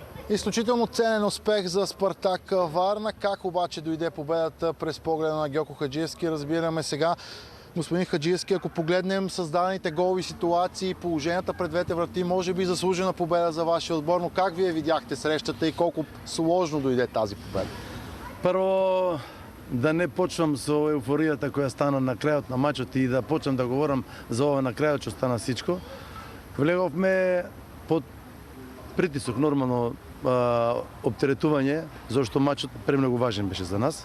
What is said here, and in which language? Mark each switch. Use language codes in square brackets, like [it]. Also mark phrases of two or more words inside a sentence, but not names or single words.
[bg] Изключително ценен успех за Спартак Варна. Как обаче дойде победата през погледа на Гьоко Хаджиевски, разбираме сега. Господин Хаджиевски, ако погледнем създадените голови ситуации, положенията пред двете врати, може би заслужена победа за вашия отбор, но как вие видяхте срещата и колко сложно дойде тази победа? [mk] Прво, да не почвам со еуфоријата која стана на крајот на мачот и да почнам да говорам за ова на крајот што стана всичко. Влеговме под притисок, нормално оптеретување, зашто мачот премногу важен беше за нас.